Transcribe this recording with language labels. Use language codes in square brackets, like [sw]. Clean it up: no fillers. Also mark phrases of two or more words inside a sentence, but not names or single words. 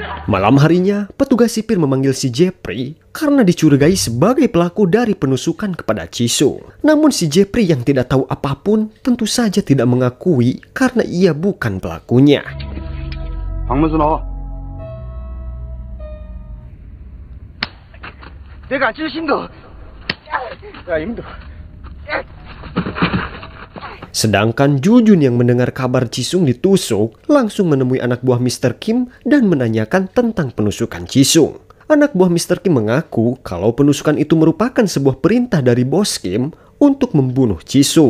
[id] Malam harinya, petugas sipir memanggil si Jeffrey karena dicurigai sebagai pelaku dari penusukan kepada Jisung. Namun si Jeffrey yang tidak tahu apapun tentu saja tidak mengakui karena ia bukan pelakunya. [ko] 박문수 나와. 내가 안 찔신 거. 야, 힘들어. [id] Sedangkan Jujun yang mendengar kabar Jisung ditusuk langsung menemui anak buah Mr. Kim dan menanyakan tentang penusukan Jisung. Anak buah Mr. Kim mengaku kalau penusukan itu merupakan sebuah perintah dari bos Kim untuk membunuh Jisung.